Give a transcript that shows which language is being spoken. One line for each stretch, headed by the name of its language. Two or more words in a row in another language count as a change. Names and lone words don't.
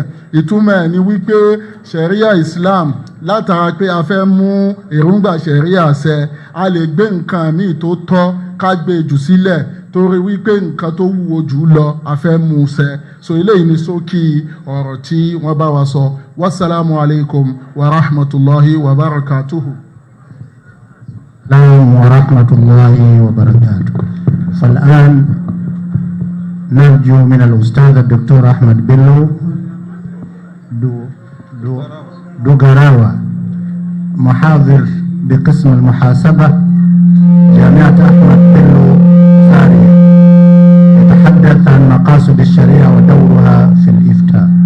Yoruba: Ìtumọ̀ ẹ̀ ni wípé ṣẹ̀ríà Islam látara pé a fẹ́ mú èròǹgbà ṣẹ̀ríà ṣẹ a lè gbé nǹkan míì tó tọ́ ká gbèjù sílẹ̀ torí wípé nǹkan tó wúwo jù lọ a fẹ́ mú ṣẹ. So eléyìí ni ṣókí ọ̀rọ̀ tí wọ́n bá wa sọ.
Arabic: والسلام عليكم ورحمة الله وبركاته. ورحمة الله وبركاته. فالآن نرجو من الأستاذ الدكتور أحمد بلو دوغراوة محاضر بقسم المحاسبة جامعة أحمد بلو شارية يتحدث عن مقاصد الشريعة ودورها في الإفتاء.